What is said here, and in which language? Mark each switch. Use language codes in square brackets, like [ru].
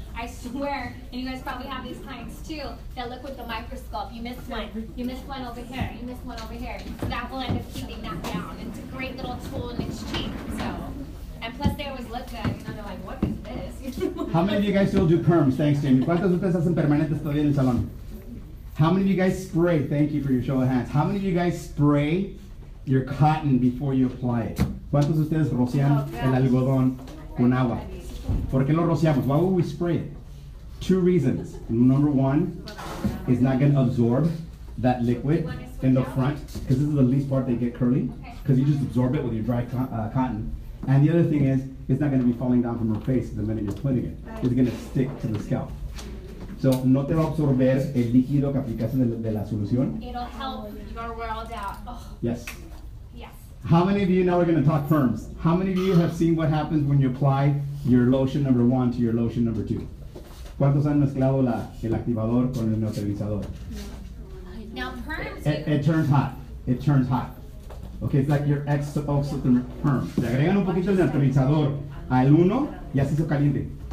[en] I swear, and you guys probably have these clients too, that look with the microscope. You missed one over here, you missed one over here. So that will end up keeping that down. It's a great little tool and it's cheap. So, and plus they always look good. You know, they're like, what is this? How many of you guys still do perms? Thanks, Jamie. [es] ¿Cuántos de ustedes hacen permanentes todavía en el salón? [en] How many of you guys spray? Thank you for your show of hands. How many of you guys spray your cotton before you apply it? [es] ¿Cuántos de ustedes rocian el algodón con agua? ¿Por qué lo rociamos? [en] Why would we spray it? 2 reasons. Number 1, it's not going to absorb that liquid in the front because this is the least part they get curly because you just absorb it with your dry cotton. And the other thing is, it's not going to be falling down from her face the minute you're putting it. It's going to stick to the scalp. [es] So, no te va a absorber el líquido que aplicaste de la solución. [en] It'll help your world out. Oh. Yes. Yes. How many of you, now we're going to talk perms. How many of you have seen what happens when you apply your lotion number 1 to your lotion number 2? [es] ¿Cuántos han mezclado el activador con el neutralizador? [en] Now perms. It turns hot. It turns hot. Okay, it's like your exothermic perm. [es] Le agregan un poquito el neutralizador al 1 y así se caliente.